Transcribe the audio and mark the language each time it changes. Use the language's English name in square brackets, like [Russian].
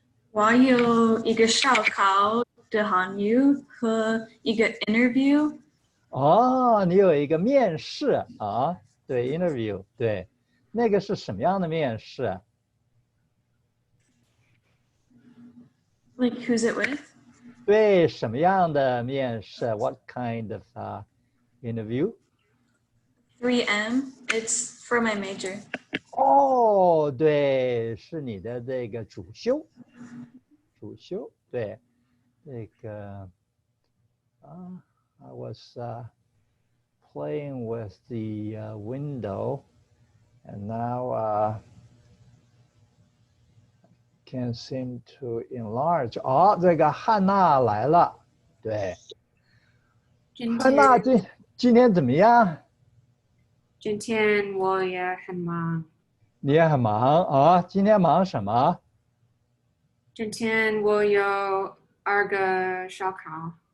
[Chinese] 我有一个烧烤的韩语和一个 interview。哦，你有一个面试啊，对 ，interview，对，那个是什么样的面试？ [English] Like who's it with? [Chinese] 对，什么样的面试？ [English] What kind of interview? 3M. It's for my major. [Chinese] 哦，对，是你的这个主修，对，那个 [English] I was playing with the window, and now can't seem to enlarge. [Chinese] 哦，这个汉娜来了，对，汉娜今天怎么样？今天我也很忙。你也很忙啊？今天忙什么？今天我有2个烧烤。